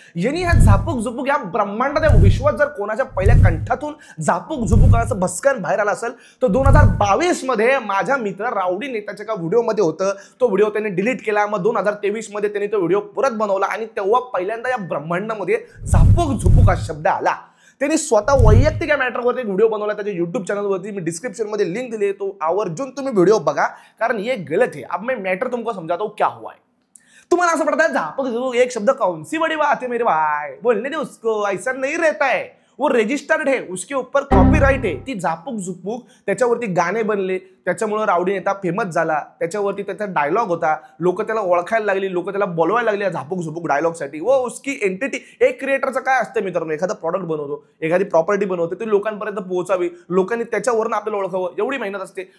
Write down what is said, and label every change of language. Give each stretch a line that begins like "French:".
Marathi: यांनी हा झापूक झुपूक या ब्रह्मांडाच्या विश्वात जर कोणाच्या पहिल्या कंठातून झापूक झुपूक असं भस्कन बाहेर आला असेल तर 2022 मध्ये माझ्या मित्र रावडी नेताच्या एका व्हिडिओमध्ये होतं. तो व्हिडिओ त्याने डिलीट केला. मग 2023 मध्ये त्यांनी तो व्हिडिओ परत बनवला आणि तेव्हा पहिल्यांदा या ब्रह्मांडामध्ये झापूक झुपूक हा शब्द आला. त्यांनी स्वतः वैयक्तिक या मॅटरवरती व्हिडिओ बनवला. त्याच्या युट्यूब चॅनलवरती मी डिस्क्रिप्शनमध्ये लिंक दिली, तो आवर्जून तुम्ही व्हिडिओ बघा, कारण
Hindi: ये गलत है. अब मैं मैटर तुमको समझाता हूँ क्या हुआ है.
Marathi: तुम्हाला असं
Hindi: पड़ता है झापक झुपूक एक शब्द कौन सी बड़ी बात है मेरे भाई, बोलने दे उसको, ऐसा नहीं रहता है, वो रजिस्टर्ड है, उसके ऊपर कॉपीराइट है.
Marathi: ती झापूक झुपूक त्याच्यावरती गाणे बनले, त्याच्यामुळे रावडी नेता फेमस झाला. त्याच्यावरती त्याचा डायलॉग होता, लोक त्याला ओळखायला लागली, लोक त्याला बोलवायला लागली झापूक झुपूक डायलॉगसाठी.
Hindi: व उसकी एंटिटी.
Marathi: एक क्रिएटरचं काय असतं मित्रांनो, एखादा प्रॉडक्ट बनवतो, एखादी प्रॉपर्टी बनवतो, ती लोकांपर्यंत पोहोचावी, लोकांनी त्याच्यावरून आपल्याला ओळखावं, एवढी मेहनत असते.